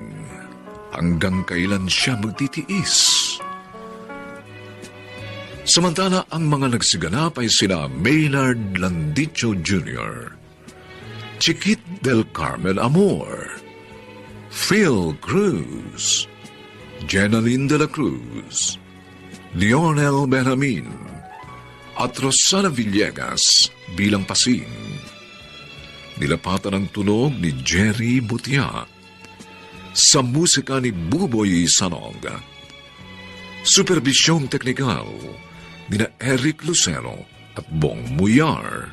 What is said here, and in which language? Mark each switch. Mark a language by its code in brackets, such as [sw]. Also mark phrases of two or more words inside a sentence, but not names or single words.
[tl] Hanggang kailan siya magtitiis? Samantala, ang mga nagsiganap ay sina Maynard Landicho Jr., Chiquit del Carmen Amor, Phil Cruz, Jenaline de la Cruz, Lionel Benjamin, at Rosana Villegas bilang Pasing. Nilapatan ang tunog ni Jerry Butia sa musika ni Buboy Sanog. Supervisyong teknikal ni Eric Lucero at Bong Muyar.